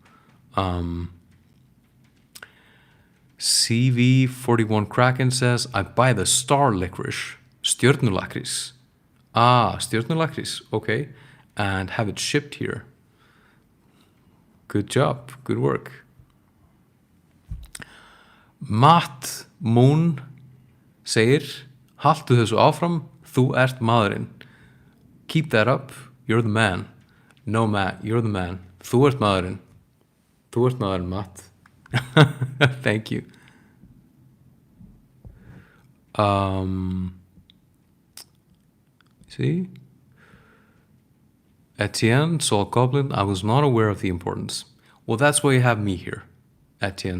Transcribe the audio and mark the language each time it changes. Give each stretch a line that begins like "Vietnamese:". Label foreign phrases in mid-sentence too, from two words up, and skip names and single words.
English: CV41 Kraken says, I buy the star licorice, stjörnulakris. Stjörnulakris, okay. And have it shipped here. Good job, good work.
Icelandic: Matt Moon segir, haltu þessu áfram, þú ert maðurinn.
English: Keep that up, you're the man. No, Matt, you're the man.
Icelandic: Þú ert maðurinn. Þú ert náður Matt.
English: Thank you. See? Etienne saw a goblin. I was not aware of the importance. Well, that's why you have me here, Etienne.